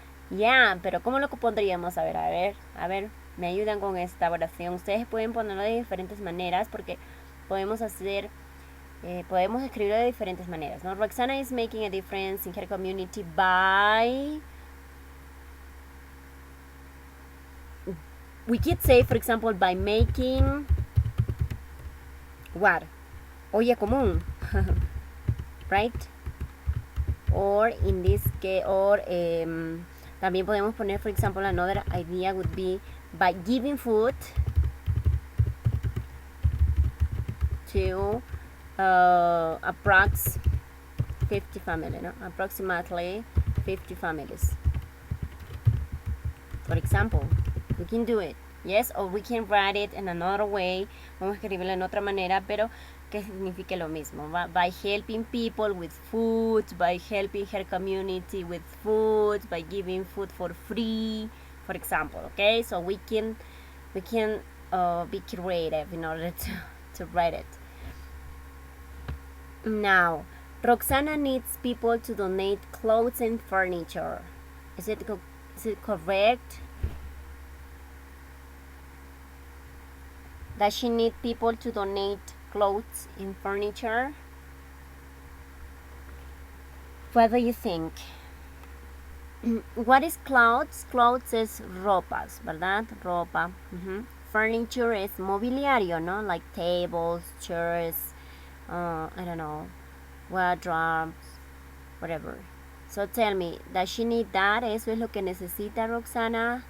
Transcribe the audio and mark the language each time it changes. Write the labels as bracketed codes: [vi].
[es] Ya, pero ¿cómo lo pondríamos? A ver, me ayudan con esta oración. Ustedes pueden ponerlo de diferentes maneras porque podemos escribirlo de diferentes maneras, ¿no? [en] Roxana is making a difference in her community by... We could say, for example, by making... What? Olla común. Right? Or in this case, or... [es] también podemos poner, [en] for example, another idea would be by giving food to approximately 50 families. For example, we can do it. Yes, or we can write it in another way. [es] Vamos a escribirlo en otra manera, pero que signifique lo mismo. [en] By helping people with food, by helping her community with food, by giving food for free, for example. Okay, so we can be creative in order to write it. Now, Roxana needs people to donate clothes and furniture. Is it correct? Does she need people to donate clothes and furniture? What do you think? What is clothes? [es] Clothes es ropas, ¿verdad? Ropa. Furniture es mobiliario, ¿no? [en] Like tables, chairs, I don't know, wardrobes, whatever. So tell me, does she need that? [es] ¿Eso es lo que necesita Roxana?